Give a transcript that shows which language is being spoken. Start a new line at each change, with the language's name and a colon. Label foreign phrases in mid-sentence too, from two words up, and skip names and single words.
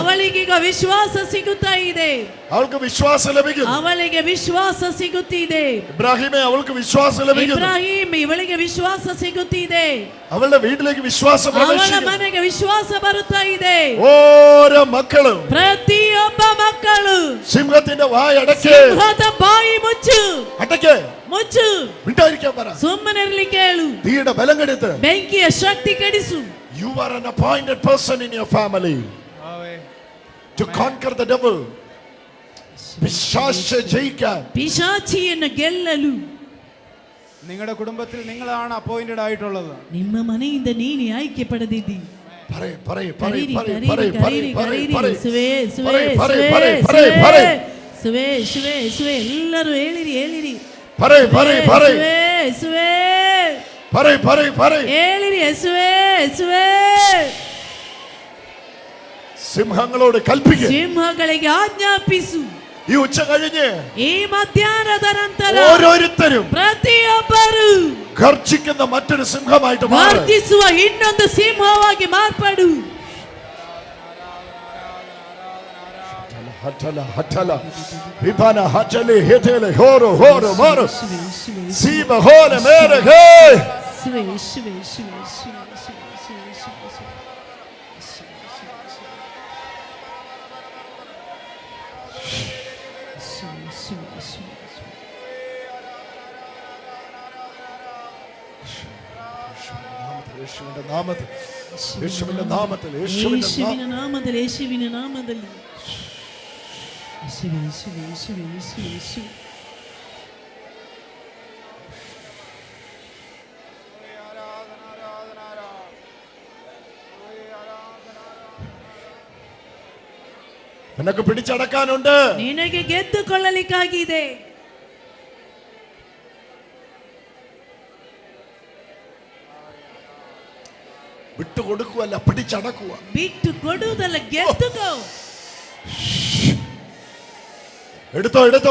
Kannada: ಅವಳಿಗೆ ಈಗ ವಿಶ್ವಾಸ ಸಿಗುತ್ತಾ ಇದೆ.
Malayalam: അവൾക്ക് വിശ്വാസം ലഭിക്കുന്നു.
Kannada: ಅವಳಿಗೆ ವಿಶ್ವಾಸ ಸಿಗುತ್ತಿದೆ.
Malayalam: ഇബ്രാഹിമേ അവൾക്ക് വിശ്വാസം ലഭിക്കുന്നു.
Kannada: ಇಬ್ರಾಹಿಂ ಇವಳಿಗೆ ವಿಶ್ವಾಸ ಸಿಗುತ್ತಿದೆ.
Malayalam: അവളുടെ വീട്ടിലേക്ക് വിശ്വാസം
Kannada: ಅವಳ
Malayalam: പ്രവേശിക്കുന്നു.
Kannada: ಮನೆಗೆ ವಿಶ್ವಾಸ ಬರುತ್ತಾ ಇದೆ.
Malayalam: ഓരോ മക്കളും
Kannada: ಪ್ರತಿಯೊಬ್ಬ ಮಕ್ಕಳು
Malayalam: സിംഹത്തിന്റെ വായ അടയ്ക്ക്.
Kannada: ಸಿಂಹದ ಬಾಯಿ ಮುಚ್ಚು,
Malayalam: അടയ്ക്ക്.
Kannada: ಮುಚ್ಚು,
Malayalam: മിണ്ടായിരിക്കാൻ പറ.
Kannada: ಸುಮ್ಮನಿರ್ಲಿಕ್ಕೆ ಹೇಳು.
Malayalam: തീയുടെ ബലം കെടുത്ത്.
Kannada: ಬೆಂಕಿಯ ಶಕ್ತಿ ಕೆಡಿಸು.
English: You are an appointed person in your family to conquer the devil.
Malayalam: പിശാചിനെ ജയിക്കാൻ,
Kannada: ಪಿಶಾಚಿಯನ್ನು ಗೆಲ್ಲಲು
Malayalam: നിങ്ങളുടെ കുടുംബത്തിൽ നിങ്ങളാണ് അപ്പോയിന്റഡ് ആയിട്ടുള്ളത്.
Kannada: ನಿಮ್ಮ ಮನೆಯಿಂದ ನೀನು ಆಯ್ಕೆ ಪಡೆದಿದ್ದಿ.
Malayalam: പറയ് പറയ് പറയ്
Kannada: ಕರೀರಿ,
Malayalam: പറയ്
Kannada: ಕರೀರಿ,
Malayalam: പറയ്
Kannada: ಕರೀರಿ,
Malayalam: പറയ്
Kannada: ಕರೀರಿ.
Malayalam: പറയ്
Kannada: ಸುವೆ, ಸುವೆ,
Malayalam: പറയ് പറയ്
Kannada: ಸುವೆ,
Malayalam: പറയ്
Kannada: ಸುವೆ,
Malayalam: പറയ്
Kannada: ಸುವೆ, ಸುವೆ, ಸುವೆ. ಎಲ್ಲರೂ ಹೇಳಿರಿ, ಹೇಳಿರಿ.
Malayalam: പറയ് പറയ് പറയ്
Kannada: ಸುವೆ, ಸುವೆ.
Malayalam: പറയ് പറയ് പറയ്.
Kannada: ಹೇಳಿರಿ, ಸುವೆ, ಸುವೆ.
Malayalam: സിംഹങ്ങളോട് കൽപ്പിക്കുക.
Kannada: ಸಿಂಹಗಳಿಗೆ ಆಜ್ಞಾಪಿಸು.
Malayalam: ഈ ഉച്ച കഴിഞ്ഞ്
Kannada: ಈ ಮಧ್ಯಾಹ್ನದ ನಂತರ
Malayalam: ഓരോരുത്തരും
Kannada: ಪ್ರತಿಯೊಬ್ಬರು
Malayalam: ഗർജിക്കുന്ന മറ്റൊരു സിംഹമായിട്ട് മാറും.
Kannada: ಗರ್ಜಿಸುವ ಇನ್ನೊಂದು ಸಿಂಹವಾಗಿ ಮಾರ್ಪಡು. ഹറ്റല ഹറ്റല വിപന ഹറ്റല ഹറ്റല ഹോറോ ഹോറോ മാറോ സീബ ഹോല മേരഗേ. ಶಿವೆ, ಶಿವೆ, ಶಿವೆ, ಶಿವೆ, ಶಿವೆ, ಶಿವೆ, ಶಿವೆ, ಶಿವೆ.
Malayalam: യേശുവിന്റെ നാമത്തിൽ, യേശുവിന്റെ നാമത്തിൽ,
Kannada: ಯೇಸುವಿನ ನಾಮದಲ್ಲಿ, ಯೇಸುವಿನ ನಾಮದಲ್ಲಿ. ಯೇಸುವೆ, ಯೇಸುವೆ, ಯೇಸುವೆ, ಯೇಸುವೆ, ಯೇಸುವೆ.
Malayalam: നിനക്ക് പിടിച്ചടക്കാനുണ്ട്.
Kannada: ನಿನಗೆ ಗೆದ್ದುಕೊಳ್ಳಲಿಕ್ಕಾಗಿದೆ.
Malayalam: വിട്ടുകൊടുക്കുവല്ല, പിടിച്ചടക്കുക.
Kannada: ಬಿಟ್ಟು ಕೊಡುವುದಲ್ಲ, ಗೆದ್ದುಕೋ.
Malayalam: എടുത്തോ എടുത്തോ.